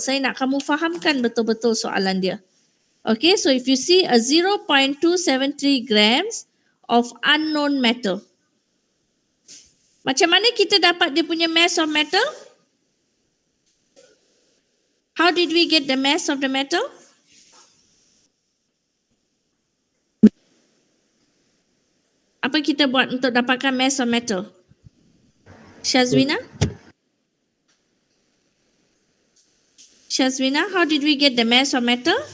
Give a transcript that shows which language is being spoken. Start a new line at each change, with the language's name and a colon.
Malay: Saya nak kamu fahamkan betul-betul soalan dia.
English: Okay, so if you see a 0.273 grams of unknown metal.
Malay: Macam mana kita dapat dia punya mass of metal?
English: How did we get the mass of the metal?
Malay: Apa kita buat untuk dapatkan mass of metal? Shazwina?
English: Shazwina, how did we get the mass of metal?